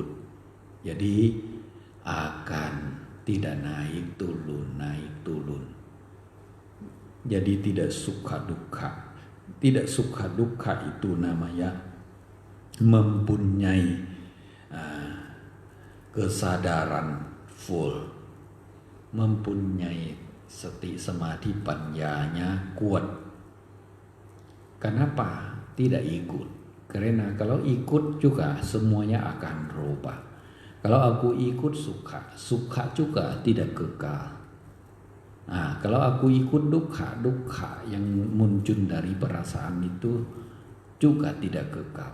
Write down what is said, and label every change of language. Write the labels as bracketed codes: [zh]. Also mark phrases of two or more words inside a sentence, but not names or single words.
[id] Jadi akan tidak naik turun. Jadi tidak suka duka. Tidak suka duka itu namanya mempunyai kesadaran full, mempunyai [pi] sati samadhi panyanya [id] kuat. Kenapa tidak ikut? Karena kalau ikut juga semuanya akan berubah. Kalau aku ikut suka juga tidak kekal. Nah, kalau aku ikut duka yang muncul dari perasaan itu juga tidak kekal.